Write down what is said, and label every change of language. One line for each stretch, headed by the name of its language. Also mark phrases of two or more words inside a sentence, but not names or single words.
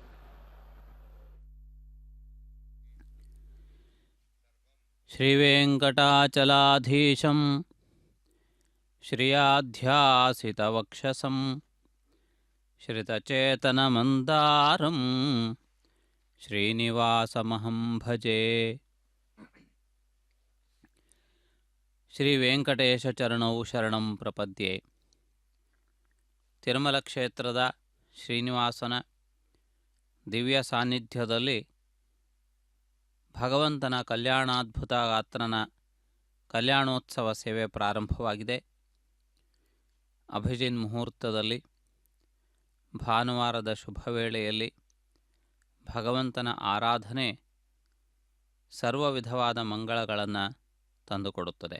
Sanskrit: శ్రీవేంకటాచలాధీశం శ్రియాధ్యాసితవక్షసం శ్రితచేతనమందారం శ్రీనివాసమహం భజే. ಶ್ರೀವೆಂಕಟೇಶಚರಣೌ ಶರಣಂ ಪ್ರಪದ್ಯೆ.
Kannada: ತಿರುಮಲ ಕ್ಷೇತ್ರದ ಶ್ರೀನಿವಾಸನ ದಿವ್ಯ ಸಾನ್ನಿಧ್ಯದಲ್ಲಿ ಭಗವಂತನ ಕಲ್ಯಾಣಾದ್ಭುತ ಗಾತ್ರನ ಕಲ್ಯಾಣೋತ್ಸವ ಸೇವೆ ಪ್ರಾರಂಭವಾಗಿದೆ. ಅಭಿಜಿನ್ ಮುಹೂರ್ತದಲ್ಲಿ ಭಾನುವಾರದ ಶುಭ ವೇಳೆಯಲ್ಲಿ ಭಗವಂತನ ಆರಾಧನೆ ಸರ್ವ ವಿಧವಾದ ಮಂಗಳಗಳನ್ನು ತಂದುಕೊಡುತ್ತದೆ.